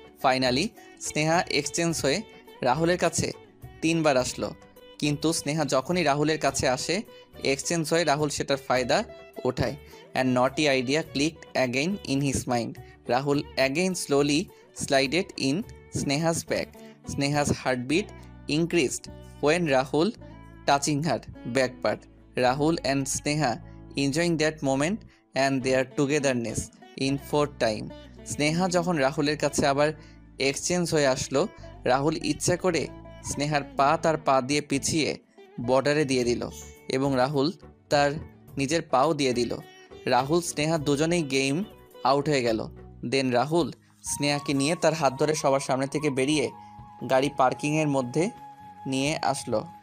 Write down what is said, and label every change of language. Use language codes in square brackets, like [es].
[bn] Finally Sneha exchange হয়ে রাহুলের কাছে 3 বার আসলো, কিন্তু স্নেহা যখনই রাহুলের কাছে আসে এক্সচেঞ্জ হয়ে রাহুল সেটার ফায়দা ওঠায়। [en] And naughty idea clicked again in his mind. Rahul again slowly slided in Sneha's back. Sneha's heartbeat increased when Rahul touching her back part. Rahul and Sneha enjoying that moment and their togetherness in fourth time. [bn] Sneha যখন রাহুলের কাছে আবার exchange হয়ে আসলো, রাহুল ইচ্ছা করে স্নেহার তার পা দিয়ে পিছিয়ে বর্ডারে দিয়ে দিল এবং রাহুল তার নিজের পাও দিয়ে দিল। রাহুল স্নেহা দুজনেই গেম আউট হয়ে গেল। দেন রাহুল স্নেহাকে নিয়ে তার হাত ধরে সবার সামনে থেকে বেরিয়ে গাড়ি পার্কিংয়ের মধ্যে নিয়ে আসলো।